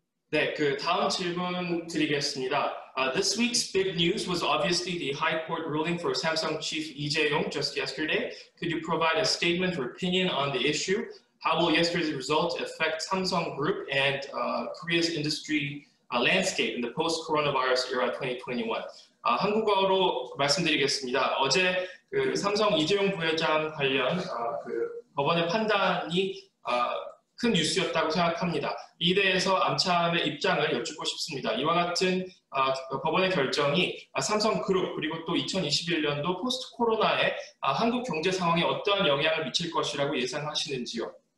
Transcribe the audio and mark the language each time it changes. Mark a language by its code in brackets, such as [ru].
[ko] 네, 그 다음 질문 드리겠습니다. [en] This week's big news was obviously the High Court ruling for Samsung chief Lee Jae-yong just yesterday. Could you provide a statement or opinion on the issue? How will yesterday's result affect Samsung Group and Korea's industry landscape in the post-coronavirus era 2021? [ko] 한국어로 말씀드리겠습니다. 어제 그 삼성 이재용 부회장 관련 그 법원의 판단이 큰 뉴스였다고 생각합니다. 이에 대해서 암참의 입장을 여쭙고 싶습니다. 이와 같은 법원의 결정이 삼성그룹 그리고 또 2021년도 포스트 코로나에 한국 경제 상황에 어떠한 영향을 미칠 것이라고 예상하시는지요?